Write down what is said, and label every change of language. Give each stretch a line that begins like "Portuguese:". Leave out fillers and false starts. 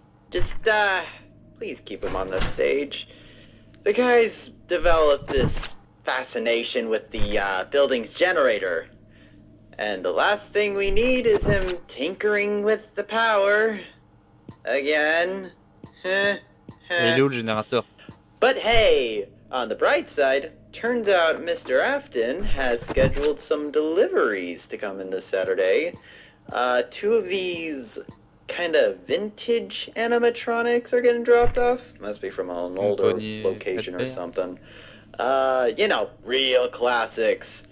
English: Just, please keep him on the stage. The guy's developed this fascination with the, building's generator. And the last thing we need is him tinkering with the power. Again.
French: Et il est où le générateur?
English: But hey, on the bright side, turns out Mr. Afton has scheduled some deliveries to come in this Saturday. 2 of these kind of vintage animatronics are getting dropped off. Must be from an older location or something. You know, real classics.